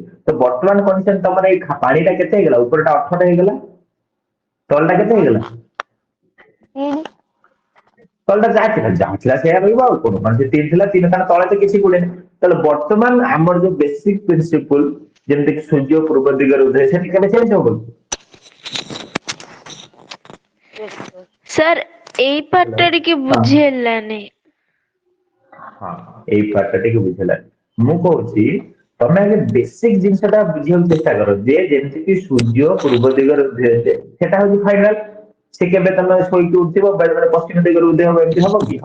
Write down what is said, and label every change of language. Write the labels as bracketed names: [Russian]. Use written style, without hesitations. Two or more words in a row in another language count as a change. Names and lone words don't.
[Odia] ତ ବର୍ତ୍ତମାନ କଣ୍ଡିସନ ତମର ଏଇ ପାଣିଟା କେତେ ହେଇଗଲା, ଉପରଟା 18 ହେଇଗଲା, ତଳଟା କେତେ हाँ ହେଇଗଲା? तीन ତଳଟା ଯାହା ଥିଲା ସେଇଆ ରହିବ, ଆଉ କଣ, ମାନେ ସେ 3 ଥିଲା 3, କାରଣ ତଳେ ତ କିଛି ଗୁଣେନି। ତାହେଲେ ବର୍ତ୍ତମାନ ଆମର ଯୋଉ ବେସିକ ପ୍ରିନ୍ସିପଲ, ଯେମିତିକି ସୂର୍ଯ୍ୟ ପୂର୍ବ ଦିଗରେ ଉଦୟ, ସେଠି କେବେ ଚେଞ୍ଜ ହବ କି? [English] yes sir [Odia] सर ଏଇ ହ୍ୟାଲୋ। ପାର୍ଟଟା ଟିକେ ହଁ ବୁଝି ହେଲାନି। ହଁ, ଏଇ ପାର୍ଟଟା ଟିକେ ବୁଝିହେଲାନି। ମୁଁ କହୁଛି ତମେ ଆଗେ ବେସିକ ଜିନିଷଟା ବୁଝିବାକୁ ଚେଷ୍ଟା କର, ଯେ ଯେମିତିକି ସୂର୍ଯ୍ୟ ପୂର୍ବ ଦିଗରେ ଉଦୟ ହେବେ, ସେଟା ହଉଛି ଫାଇନାଲ। ସେ କେବେ ତମେ ଶୋଇକି ଉଠିବ ବେଳେ ବେଳେ ପଶ୍ଚିମ ଦିଗରେ ଉଦୟ ହବ, ଏମିତି ହବ କି?